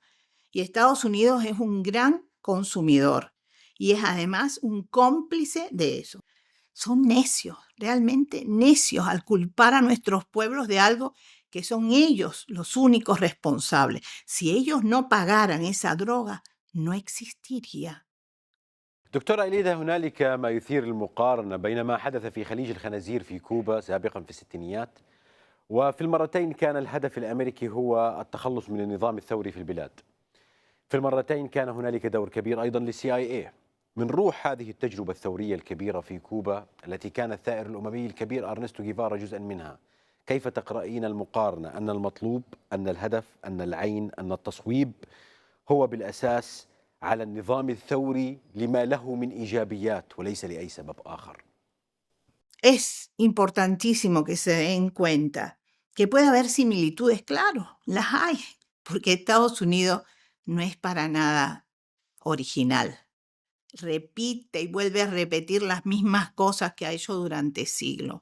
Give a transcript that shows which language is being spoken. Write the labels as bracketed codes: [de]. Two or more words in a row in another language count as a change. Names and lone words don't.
[es] Y Estados Unidos es un gran consumidor y es además un cómplice de eso. Son necios, realmente necios al culpar a nuestros pueblos de algo que son ellos los únicos responsables. Si ellos no pagaran esa droga, no existiría. [ar] دكتورة إليدا، هنالك ما يثير المقارنة بين ما حدث في خليج الخنازير في كوبا سابقا في الستينيات، وفي المرتين كان الهدف الأمريكي هو التخلص من النظام الثوري في البلاد. في المرتين كان هنالك دور كبير أيضا للCIA. من روح هذه التجربة الثورية الكبيرة في كوبا التي كان الثائر الأممي الكبير أرنستو جيفارا جزءا منها، كيف تقرأين المقارنة أن المطلوب، أن الهدف، أن العين، أن التصويب هو بالأساس على النظام الثوري لما له من إيجابيات وليس لأي سبب آخر؟ [es] Es importantísimo que se den cuenta que puede haber similitudes, claro, las hay, porque Estados Unidos no es para nada original. Repite y vuelve a repetir las mismas cosas que ha hecho durante siglos.